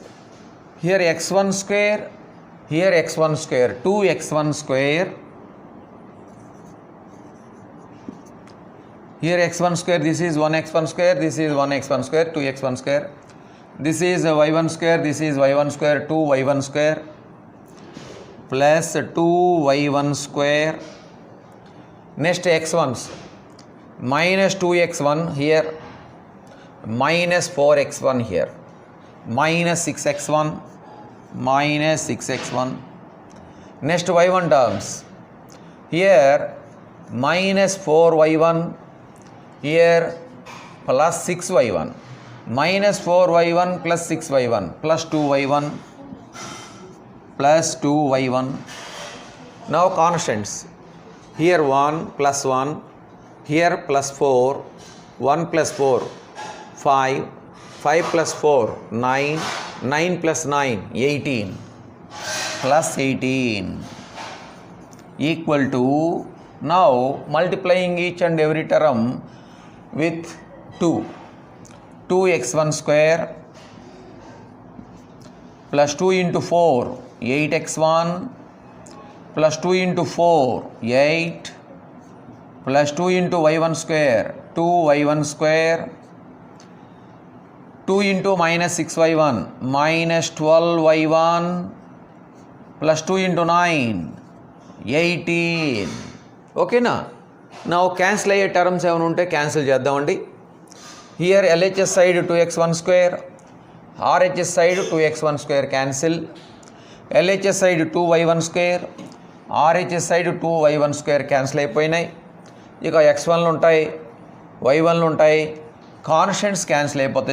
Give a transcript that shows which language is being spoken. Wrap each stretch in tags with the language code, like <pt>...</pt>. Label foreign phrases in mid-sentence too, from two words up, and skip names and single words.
<en>Here x1 square, here x1 square, 2x1 square. Here x1 square, this is 1x1 square, this is 1x1 square, 2x1 square. This is y1 square, this is y1 square, 2y1 square plus 2y1 square. Next x1s, minus 2x1 here, minus 4x1 here, minus 6x1, minus 6x1. Next y1 terms, here minus 4y1, here plus 6y1, minus 4y1 plus 6y1 plus 2y1 plus 2y1. Now constants, here 1 plus 1, here plus 4, 1 plus 4, 5, 5 plus 4, 9, 9 plus 9, 18, plus 18 equal to, now multiplying each and every term with 2, 2x1 square plus 2 into 4, 8x1 plus 2 into 4, 8 plus 2 into y1 square, 2y1 square, 2 into minus 6y1, minus 12y1 plus 2 into 9, 18. Okay na? Now cancel</en> <te>అయ్యే టర్మ్స్ ఏమైనా ఉంటే క్యాన్సిల్ చేద్దామండి.</te> <en>here LHS side 2x1 square, RHS side 2x1 square cancel, LHS side 2y1 square, RHS side 2y1 square cancel అయిపోయినాయి.</en> <te>ఇక x1లు ఉంటాయి, y1లు ఉంటాయి, కాన్స్టెంట్స్ క్యాన్సిల్ అయిపోతాయి.</te>